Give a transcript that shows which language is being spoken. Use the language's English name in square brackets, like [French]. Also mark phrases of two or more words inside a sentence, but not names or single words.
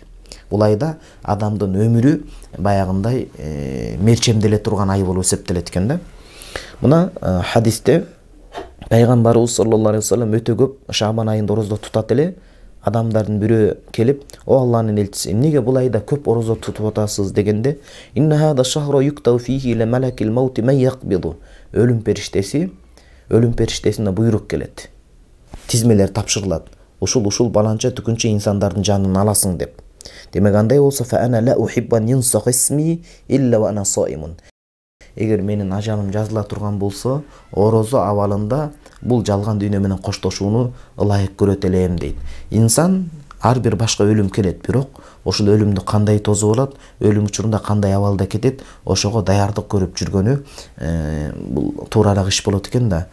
[Kyrgyz] Бул айда адамдын өмүрү баягындай мерчемделе турган ай болуп эсептелет экен да. Мына хадисте пайгамбарыбыз [Arabic] صلى الله عليه وسلم [Kyrgyz] өтө көп Шаабан айында орозо тутат эле, адамдардын бирөө келип, "О Алланын элчиси, эмнеге бул айда көп орозо тутуп атасыз?" дегенде, [Arabic] "إن هذا الشهر يكتب فيه لملك الموت من يقبض." [Kyrgyz] Өлүм периштесине буйрук келет. Тизмелер тапшырылат. Ушул баланча түкүнчө инсандардын жанын аласың деп. Демек андай болсо [Arabic] فأنا لا أحب أن ينسخ اسمي إلا وأنا صائم. [Kyrgyz] Эгер менин ажалым жазыла турган болсо, орозо абалында бул жалган дүйнө менен коштошууну ылайык көрөт элем дейт. Инсан ар бир башка өлүм келет, бирок ошол өлүмдү кандай тосуп алат, өлүм учурунда кандай абалда кетет, ошого даярдык көрүп жүргөнү бул туурараак иш болот экен да.